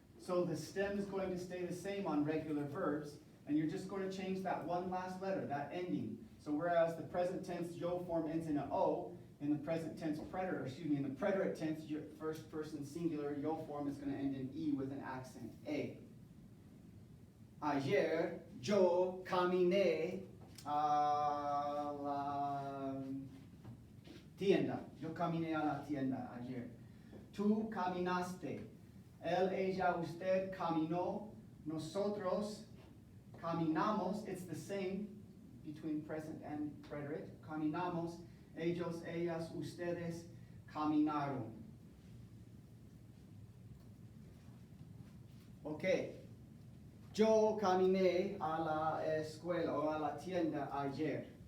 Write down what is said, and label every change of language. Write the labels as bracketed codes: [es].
[en] So the stem is going to stay the same on regular verbs, and you're just going to change that one last letter, that ending. So whereas the present tense yo form ends in an O, in the present tense in the preterite tense, your first person singular yo form is going to end in E with an accent, A. [es] Ayer yo caminé a la tienda. Yo caminé a la tienda ayer. Tú caminaste. Él, ella, usted caminó. Nosotros caminamos. [en] It's the same between present and preterite. [es] Caminamos. Ellos, ellas, ustedes caminaron. Okay. Yo caminé a la escuela o a la tienda ayer.